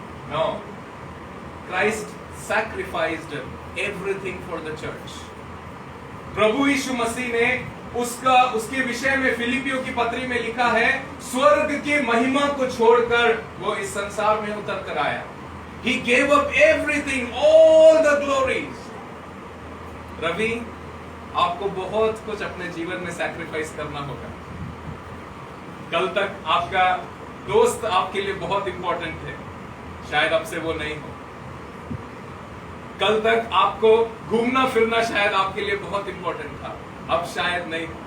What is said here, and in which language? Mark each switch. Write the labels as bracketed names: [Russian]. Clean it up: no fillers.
[English] No, Christ sacrificed everything for the church. [Hindi] प्रभु यीशु मसीह ने उसके विषय में फिलिपियों की पत्री में लिखा है, स्वर्ग की महिमा को छोड़कर वो इस संसार में उतर कर आया। [English] He gave up everything, all the glories। [Hindi] Ravi, आपको बहुत कुछ अपने जीवन में सैक्रिफाइस करना होगा। कल तक आपका दोस्त आपके लिए बहुत इंपॉर्टेंट थे, शायद अब से वो नहीं हो। कल तक आपको घूमना फिरना शायद आपके लिए बहुत इंपॉर्टेंट था, अब शायद नहीं।